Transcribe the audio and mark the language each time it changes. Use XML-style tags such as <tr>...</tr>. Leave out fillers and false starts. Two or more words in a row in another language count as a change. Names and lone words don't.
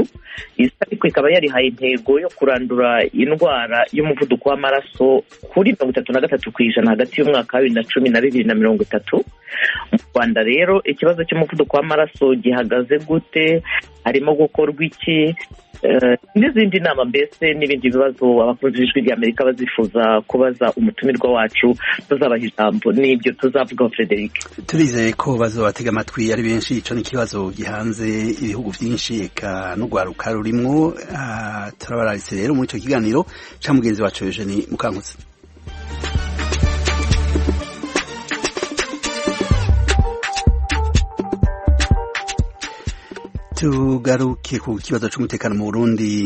<rw>Ariko ikaba yarihaye intego yo kurandura indwara y'umuvuduko w'amaraso kuri 33% hagati y'umwaka wa 2012 na 2030. Mu Rwanda rero ikibazo cy'umuvuduko w'amaraso gihagaze gute, harimo gukorwa iki, n'izindi nama mbese n'ibindi bibazo abakunzi b'ijwi rya Amerika bazifuza kubaza umutumirwa wacu tuzabaha ijambo n'ibyo tuzavuga.</rw> <rn>Frederic, turizeye ko bazobatega amatwi ari benshi. Ico ni ikibazo gihanze ibihugu byinshi eka n'ugwaruka rurimwo. Turabararitse rero muri ico kiganiro ca mugenzi wacu Eugenie Mukankusi. Tugaruke ku kibazo c'umutekano mu Burundi.</rn>